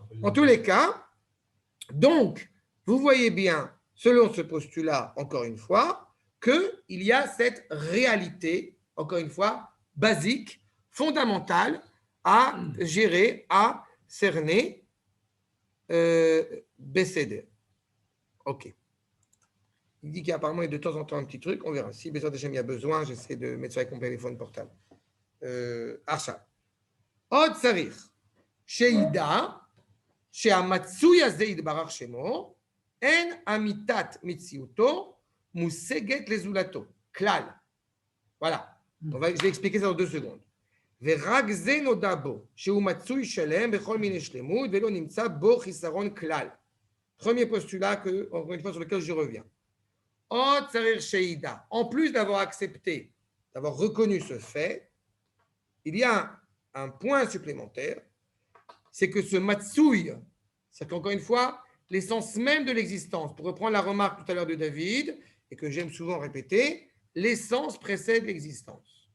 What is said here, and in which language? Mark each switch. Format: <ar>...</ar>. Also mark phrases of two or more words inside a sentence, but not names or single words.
<fr>En tous les cas, donc, vous voyez bien, selon ce postulat, encore une fois, qu'il y a cette réalité, encore une fois, basique, fondamentale, à gérer, à cerner Besséder. Ok. Il dit qu'apparemment, il y a de temps en temps un petit truc. On verra. Si Besséder Hachem, il y a besoin, j'essaie de mettre ça avec mon téléphone portable.</fr> <he>עכשיו. עוד צריך שידע שהמצוי הזה יתברך שמו, אין אמיתת מציאותו מושגת לזולתו. כלל.</he> <fr>Voilà. Je vais expliquer ça dans 2 secondes.</fr> <he>ורק זה נודע בו, שהוא מצוי שלם בכל מיני שלמות, ולא נמצא בו חיסרון כלל.</he> <fr>Premier postulat, que, encore une fois, sur lequel je reviens.</fr> <he>עוד צריך שידע.</he> <fr>En plus d'avoir accepté, d'avoir reconnu ce fait, il y a un point supplémentaire, c'est que ce matsouille, c'est qu'encore une fois, l'essence même de l'existence, pour reprendre la remarque tout à l'heure de David, et que j'aime souvent répéter, l'essence précède l'existence.</fr>